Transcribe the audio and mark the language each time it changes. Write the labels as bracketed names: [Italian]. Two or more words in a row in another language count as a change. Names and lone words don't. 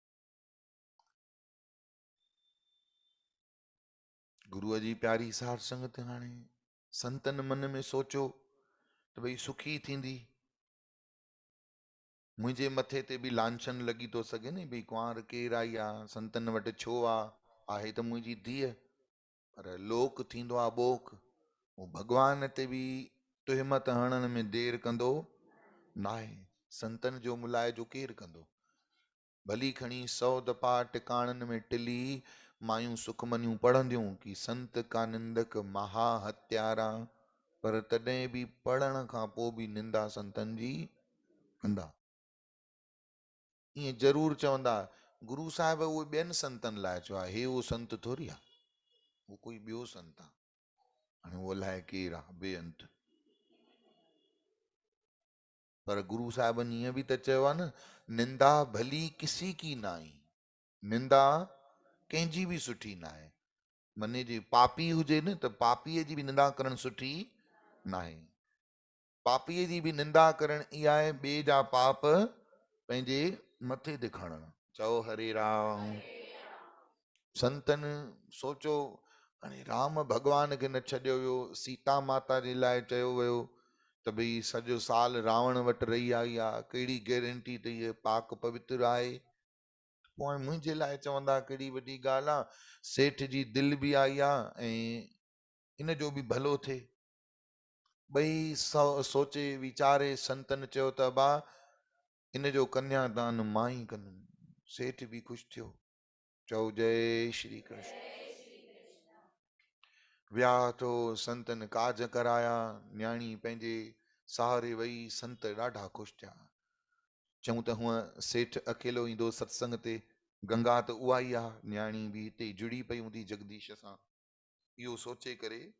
[Sindhi] गुरुअ जी प्यारी सार संगत, हाणे संतनि मन में सोचियो त भई सुखी थींदी, मुंहिंजे मथे ते बि लांछन लॻी थो सघे न, भई कुंवार केरु आई आहे, संतनि वटि छो आहे त मुंहिंजी धीअ, पर लोक थींदो आहे ॿोक, उहो भॻवान ते बि तुहिमत हणण में देरि कंदो न आहे। संतनि जो मुलाइजो केरु कंदो? भली खणी 100 दफ़ा टिकाणनि में टिली मायूं सुखमनियूं पढ़ंदियूं कि [Punjabi] संत का निंदक महा हत्यारा, [Sindhi] पर तॾहिं बि पढ़ण खां पोइ बि निंदा संतनि जी कंदा। ईअं ज़रूर चवंदा गुरु साहिब उहे ॿियनि संतनि लाइ चयो आहे, हे उहो संत थोरी आहे, उहो कोई ॿियो संत आहे। हाणे उहो अलाए केरु आहे बेअंत। पर गुरु साहिबनि ईअं बि त चयो आहे न, [Punjabi] निंदा भली किसी की न आई, [Sindhi] निंदा कंहिंजी बि सुठी न आहे। मने जे पापी हुजे न त पापीअ जी बि निंदा करणु सुठी न आहे। पापीअ जी बि निंदा करणु इहा आहे, ॿिए जा पाप पंहिंजे मथे ते खणणु। चओ हरे राम। संतनि सोचो हाणे राम भॻवान खे न छॾियो वियो, सीता माता जे लाइ चयो वियो त भई सॼो साल रावण वटि रही आई आहे, कहिड़ी गारंटी त हीअ पाक पवित्र आहे? पोइ मुंहिंजे लाइ चवंदा कहिड़ी वॾी ॻाल्हि आहे, सेठ जी दिलि बि आई आहे ऐं इन जो बि भलो थिए। ॿई सोचे वीचारे संतनि चयो त अबा इन जो कन्यादान मां ई कंदुमि। सेठ बि ख़ुशि थियो। चओ जय श्री कृष्ण। विया तो संतनि काज कराया, न्याणी पंहिंजे सहारे वई, संत ॾाढा ख़ुशि थिया। चऊं त हूअं सेठ अकेलो ईंदो सत्संग ते, गंगा त उहा ई आहे, न्याणी बि हिते जुड़ी पई हूंदी जगदीश सां।